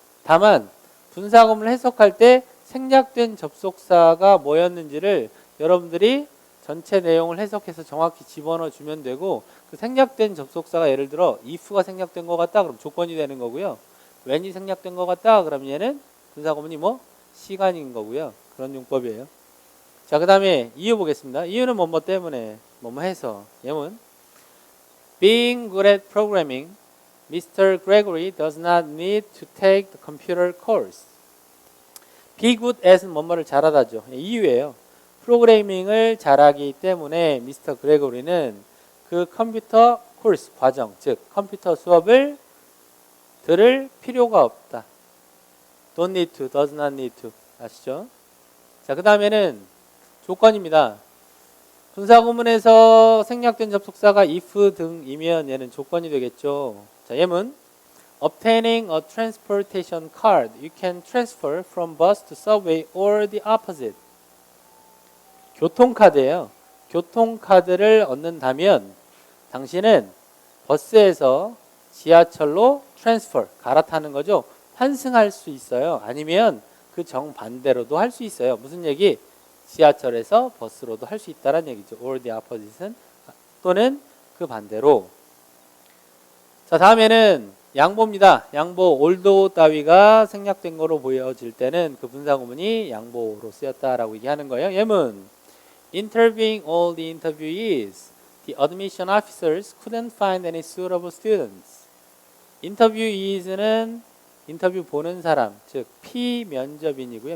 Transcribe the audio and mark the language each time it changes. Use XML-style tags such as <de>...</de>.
<ko>다만 분사구문을 해석할 때 생략된 접속사가 뭐였는지를 여러분들이 전체 내용을 해석해서 정확히 집어넣어 주면 되고 그 생략된 접속사가 예를 들어 if가 생략된 것 같다 그럼 조건이 되는 거고요. when이 생략된 것 같다 그럼 얘는 분사구문이 뭐 시간인 거고요. 그런 용법이에요. 자, 그 다음에 이유 보겠습니다. 이유는 뭐뭐 때문에 뭐뭐 해서 예문</ko> <en>Being good at programming, Mr. Gregory does not need to take the computer course. Be good at</en> <ko>은 뭐뭐를 잘하다죠. 이유예요. 프로그래밍을 잘하기 때문에 미스터 그레고리는 그 컴퓨터 코र्스 과정, 즉 컴퓨터 수업을 들을 필요가 없다.</ko> <en>Don't need to, does not need to.</en> <ko>아시죠? 자, 그 다음에는 조건입니다. 분사구문에서 생략된 접속사가 if 등이면 얘는 조건이 되겠죠.</ko> <en>자, 예문 Obtaining a transportation card, you can transfer from bus to subway or the opposite.</en> <ko>교통카드예요. 교통카드를 얻는다면 당신은 버스에서 지하철로 transfer, 갈아타는 거죠. 환승할 수 있어요. 아니면 그 정반대로도 할 수 있어요. 무슨 얘기? 지하철에서 버스로도 할 수 있다는 얘기죠.</ko> <en>or the opposite</en> <ko>은 또는 그 반대로. 자, 다음에는 양보입니다. 양보, 올도 따위가 생략된 거로 보여질 때는 그 분사구문이 양보로 쓰였다라고 얘기하는 거예요.</ko> <en>예문 Interviewing all the interviewees, the admission officers couldn't find any suitable students.</en> <ko>interviewees는 인터뷰 보는 사람, 즉 피면접인이고요.</ko>